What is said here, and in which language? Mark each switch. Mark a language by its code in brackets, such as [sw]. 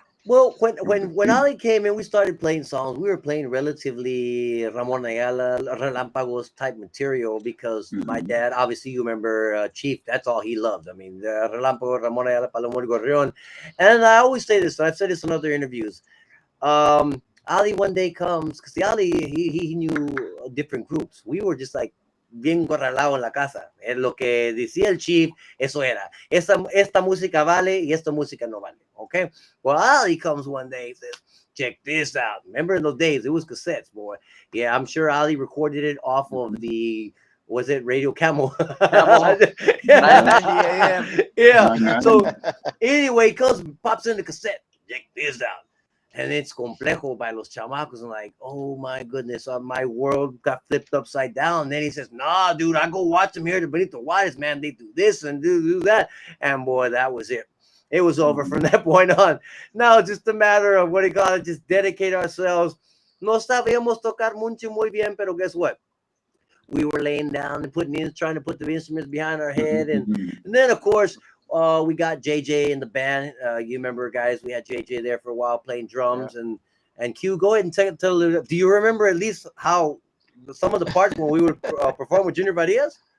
[en] Well, when Ali came in, we started playing songs. We were playing relatively Ramon Ayala, Relampagos type material because my dad, obviously, you remember Chief. That's all he loved. I mean, Relampago, Ramon Ayala, Palomón Gorrión, and I always say this. I've said this in other interviews. Ali one day comes because Ali he knew different groups. [es] We were just like bien corralado en la casa. Es lo que decía el chief, eso era. Esta música vale y esta música no vale. Okay. [en] Well, Ali comes one day and says, check this out. Remember in those days, it was cassettes, boy. Yeah, I'm sure Ali recorded it off of the, was it Radio Camel? Camel. 990 AM. Yeah. So anyway, he comes, pops in the cassette. Check this out. And it's Complejo by Los Chamacos. I'm like, oh my goodness, my world got flipped upside down. And then he says, nah, dude, I go watch them here to Benito Juarez, man. They do this and do that. And boy, that was it. It was over from that point on. Now it's just a matter of what do you call it, just dedicate ourselves. [es] No sabíamos tocar mucho muy bien, pero guess what? [en] We were laying down and trying to put the instruments behind our head. And then, of course, we got JJ in the band. You remember, guys, we had JJ there for a while playing drums. And Q, go ahead and tell. Do you remember at least how some of the parts when we would perform with Junior Varias?